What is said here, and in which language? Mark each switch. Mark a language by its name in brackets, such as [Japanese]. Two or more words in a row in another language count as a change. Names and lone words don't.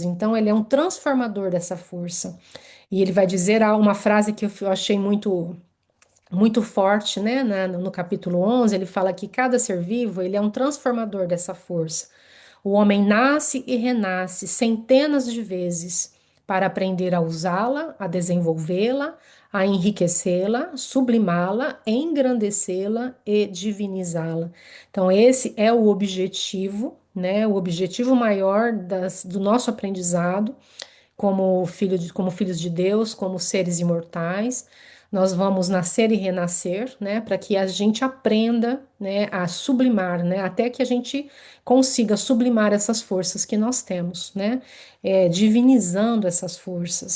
[Portuguese] Então, ele é um transformador dessa força. E ele vai dizer uma frase que eu achei muito forte, né? No capítulo 11, ele fala que cada ser vivo ele é um transformador dessa força. O homem nasce e renasce centenas de vezes para aprender a usá-la, a desenvolvê-la, a enriquecê-la, sublimá-la, engrandecê-la e divinizá-la. Então, esse é o objetivo, né? O objetivo maior do nosso aprendizado como filhos de Deus, como seres imortais. Nós vamos nascer e renascer, né, para que a gente aprenda, né, a sublimar, né, até que a gente consiga sublimar essas forças que nós temos, né, divinizando essas forças.